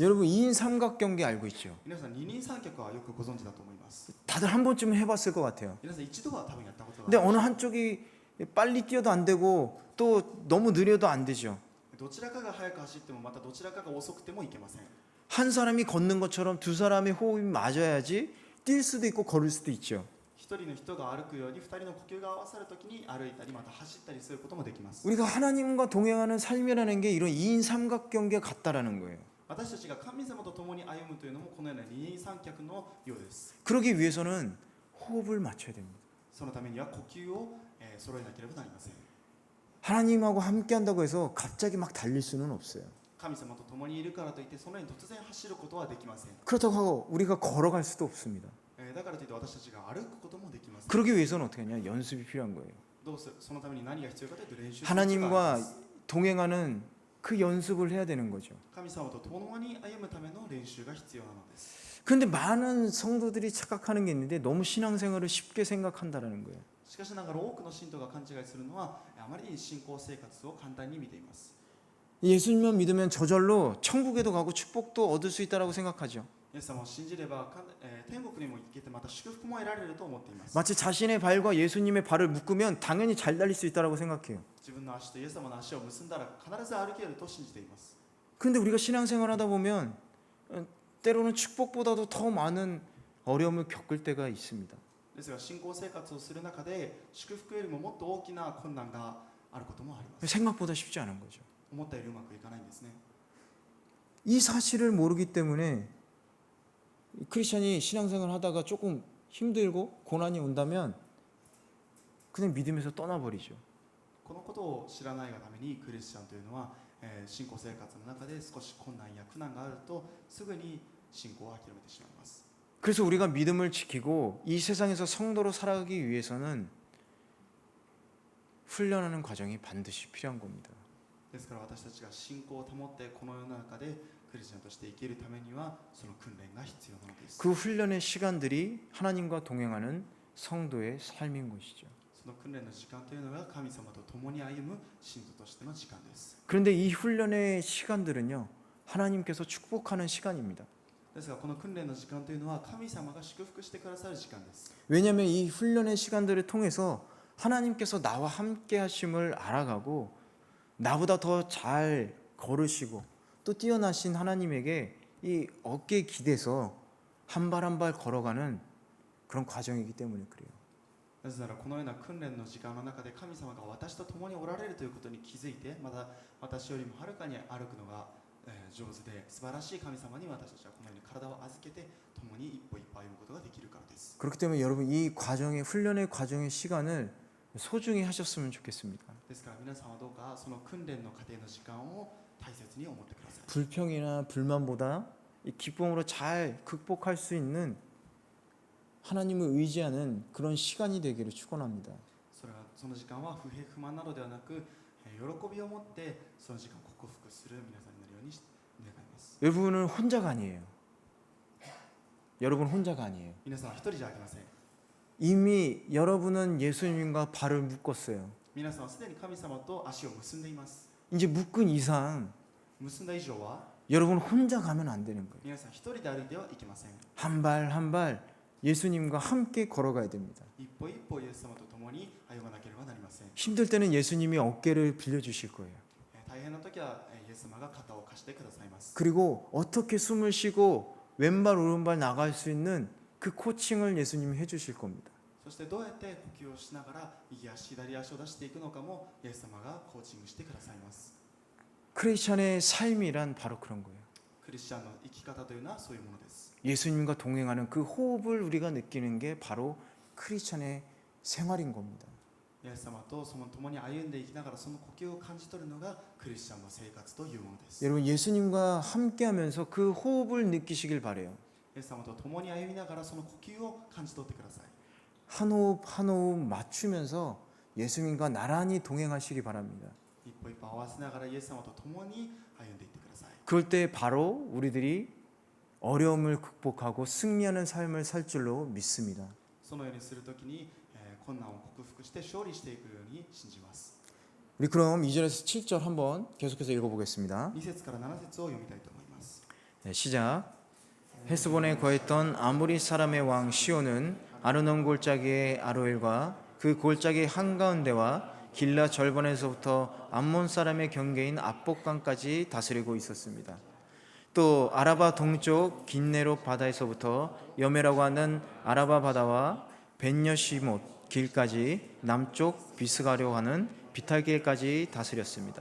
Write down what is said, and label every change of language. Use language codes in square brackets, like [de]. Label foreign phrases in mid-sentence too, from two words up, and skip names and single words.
[ko] 여러분 2인 삼각경기 알고 있죠? [ja] 皆さん二人三脚はよくご存知だと思います。 [ko] 다들 한 번쯤은 해봤을 것 같아요. [ja] 皆さん一度は多分やったことがあ [ko] 근데 [ja] る。 [ko] 어느 한쪽이 빨리 뛰어도 안 되고 또 너무 느려도 안 되죠. [ja] どちらかが速く走ってもまたどちらかが遅くてもいけません。 [ko] 한 사람이 걷는 것처럼 두 사람의 호흡이 맞아야지 뛸 수도 있고 걸을 수도 있죠. [ja] 一人の人が歩くように二人の呼吸が合わさるときに歩いたりまた走ったりすることもできます。 [ko] 우리가 하나님과 동행하는 삶이라는 게 이런 2인 삼각경기가 같다라는 거예요. [ja] 私たちが神様と共に歩むというのもこのような二人三脚のようです。 [ko] 그러기 위해서는 호흡을 맞춰야 됩니다. [ja] そのためには呼吸を揃えなければなりません。 [ko] 하나님하고 함께 한다고 해서 갑자기 막 달릴 수는 없어요. [ja] 神様と共にいるからといってそのように突然走ることはできません。 [ko] 그렇다고 하고 우리가 걸어갈 수도 없습니다. [ja] だからといって私たちが歩くこともできません。 [ko] 그러기 위해서는 어떻게 하냐? 연습이 필요한 거예요. [ja] どうするそのために何が必要かというと練習する必要がありま [ko] 하나님과 [ja] す。 [ko] 동행하는 그 연습을 해야 되는 거죠. [ja] 神様と共に歩むための練習が必要なのです。 [ko] 그런데 많은 성도들이 착각하는 게 있는데 너무 신앙생활을 쉽게 생각한다라는 거예요. [ja] しかしながら多くの信徒が勘違いするのはあまりに信仰生活を簡単に見ています。 [ko] 예수님만 믿으면 저절로 천국에도 가고 축복도 얻을 수 있다라고 생각하죠. [ja] イエス様を信じれば天国にも行けてまた祝福も得られると思っています。 [ko] 마치 자신의 발과 예수님의 발을 묶으면 당연히 잘 달릴 수 있다라고 생각해요. [ja] 自分の足とイエス様の足を結んだら必ず歩けると信じています。 [ko] 그런데 우리가 신앙생활 하다 보면 때로는 축복보다도 더 많은 어려움을 겪을 때가 있습니다. [ja] ですが信仰生活をする中で祝福よりももっと大きな困難があることもあります。 [ko] 생각보다 쉽지 않은 거죠. [ja] 思ったよりうまくいかないんですね。 [ko] 이 사실을 모르기 때문에 크리스천이 신앙생활 하다가 조금 힘들고 고난이 온다면 그냥 믿음에서 떠나버리죠. [ja] このことを知らないがためにクリスチャンというのは、信仰生活の中で少し困難や苦難があるとすぐに信仰を諦めてしまいます。 [ko] 그래서 우리가 믿음을 지키고 이 세상에서 성도로 살아가기 위해서는 훈련하는 과정이 반드시 필요한 겁니다. [ja] ですから私たちが信仰を保ってこの世の中でクリスチャンとして生きるためにはその訓練が必要なのです。 [ko] 그 훈련의 시간들이 하나님과 동행하는 성도의 삶인 것이죠. [ja] その訓練の時間というのが神様と共に歩む信徒としての時間です。 [ko] 그런데 이 훈련의 시간들은요, 하나님께서 축복하는 시간입니다. [ja] ですがこの訓練の時間というのは神様が祝福してくださる時間です。 [ko] 왜냐하면 이 훈련의 시간들을 통해서 하나님께서 나와 함께 하심을 알아가고 나보다 더 잘 걸으시고 또 뛰어나신 하나님에게 이 어깨에 기대서 한 발 한 발 걸어가는 그런 과정이기 때문에 그래요. [ja] なぜならこのような訓練の時間の中で神様が私と共におられるということに気づいてまた私よりもはるかに歩くのが上手で素晴らしい神様に私たちはこのように体を預けて共に一歩一歩歩むことができるからです。 [ko] 그렇기 때문에 여러분 이 과정의 훈련의 과정의 시간을 소중히 하셨으면 좋겠습니다. [ja] ですから皆さんはどうかその訓練の過程の時間を大切に思ってください。 [ko] 불평이나 불만보다 이 기쁨으로 잘 극복할 수 있는 하나님을 의지하는 그런 시간이 되기를 축원합니다. [ja] その時間は不平不満などではなく喜びを持ってその時間を克服する皆さんになるように願います。 [ko] 여러분은 혼자가 아니에요. 여러분 혼자가 아니에요. [ja] 皆さんは一人じゃありません。 [ko] 이미 여러분은 예수님과 발을 묶었어요. [ja] 皆さんはすでに神様と足を結んでいます。 [ko] 이제 묶은 이상 [ja] 結んだ以上は [ko] 여러분 혼자 가면 안 되는 거예요. [ja] 皆さん一人で歩いてはいけません。 [ko] 한 발 한 발 예수님과 함께 걸어가야 됩니다. [ja] 一歩一歩イエス様と共に歩まなければなりません。 [ko] 힘들 때는 예수님이 어깨를 빌려주실 거예요. [ja] 大変な時はイエス様が肩を貸してくださいます。 [ko] 그리고 어떻게 숨을 쉬고 왼발 오른발 나갈 수 있는 그 코칭을 예수님이 해주실 겁니다. [ja] そしてどうやって呼吸をしながら右足左足を出していくのかもイエス様がコーチングしてくださいます。 [ko] 크리스천의 삶이란 바로 그런 거예요. [ja] クリスチャンの生き方というのはそういうものです。 [ko] 예수님과 동행하는 그 호흡을 우리가 느끼는 게 바로 크리스천의 생활인 겁니다. [ja] イエス様とその共に歩んでいきながらその呼吸を感じ取るのがクリスチャンの生活というものです。 [ko] 여러분 예수님과 함께하면서 그 호흡을 느끼시길 바래요. [ja] イエス様と共に歩みながらその呼吸を感じ取ってください。 [ko] 한 호흡 한 호흡 맞추면서 예수님과 나란히 동행하시기 바랍니다. [ja] 一歩一歩合わせながらイエス様と共に歩んでいってください。 [ko] 그럴 때 바로 우리들이 어려움을 극복하고 승리하는 삶을 살 줄로 믿습니다. [ja] そのようにするときに、困難を克服して勝利していくように信じます。 [ko] 우리 그럼 2절에서 7절 한번 계속해서 읽어보겠습니다. [ja] 2 節から7節を読みたいと思います。 [ko] 네, 시작. 헤스본에 거했던 아모리 사람의 왕 시온은 아르논 골짜기의 아로엘과 그 골짜기 한가운데와 길라 절반에서부터 암몬 사람의 경계인 압복강까지 다스리고 있었습니다. 또 아라바 동쪽 긴네롯 바다에서부터 여메라고 하는 아라바 바다와 벤여시못 길까지 남쪽 비스가려 하는 비탈길까지 다스렸습니다.